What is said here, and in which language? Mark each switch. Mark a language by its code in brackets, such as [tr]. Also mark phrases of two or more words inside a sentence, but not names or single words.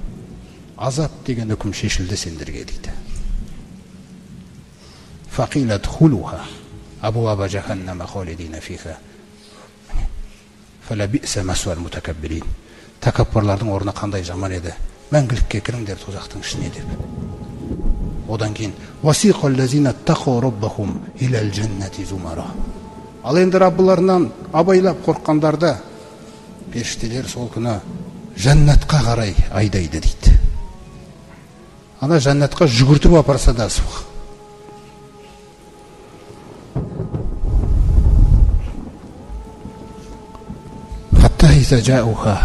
[kk] Азап деген үкім шешілді сендерге дейді. [ar] "فقيل ادخلوا أبواب جهنم خالدين فيها. فبئس مثوى المتكبرين." [kk] Тәкаппарлардың орны қандай жаман еді. Мәңгілікке кіріңдер тозақтың ішіне деп. Одан кейін [ar] "وسيق الذين اتقوا ربهم إلى الجنة زمرا." [kk] Ал енді Раббыларынан абайлап қорыққандарды періштелер сол күні жәннатқа қарай айдайды дейді. Ана жәннатқа жүгіртіп апарса да суық. [ar] حتى إذا جاءوها.